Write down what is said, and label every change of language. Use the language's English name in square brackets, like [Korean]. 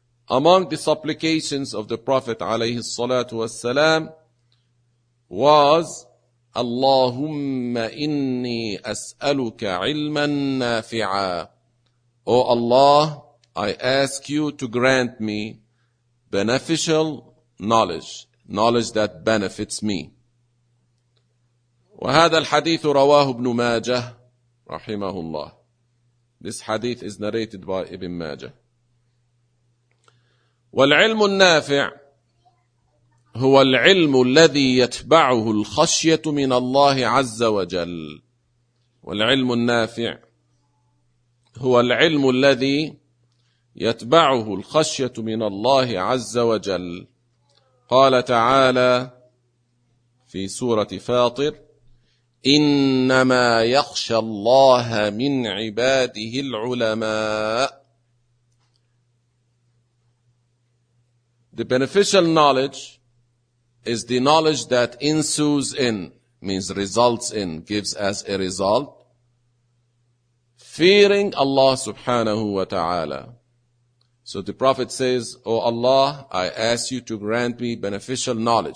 [English] Among the supplications of the Prophet [Arabic] عَلَيْهِ الصَّلَاةُ وَالسَّلَامُ [English] was [Arabic] اللَّهُمَّ إِنِّي أَسْأَلُكَ عِلْمًا نَافِعًا. [English] O Allah, I ask you to grant me beneficial knowledge, knowledge that benefits me. [Arabic] وهذا الحديث رواه ابن ماجه رحمه الله. [English] This hadith is narrated by Ibn Majah. [Arabic] والعلم النافع هو العلم الذي يتبعه الخشية من الله عز وجل. والعلم النافع هو العلم الذي يتبعه الخشية من الله عز وجل. قال تعالى في سورة فاطر: إنما يخشى الله من عباده العلماء. [English] The beneficial knowledge is the knowledge that ensues in, means results in, gives as a result, fearing Allah subhanahu wa ta'ala. So the Prophet says, O Allah, I ask you to grant me beneficial knowledge.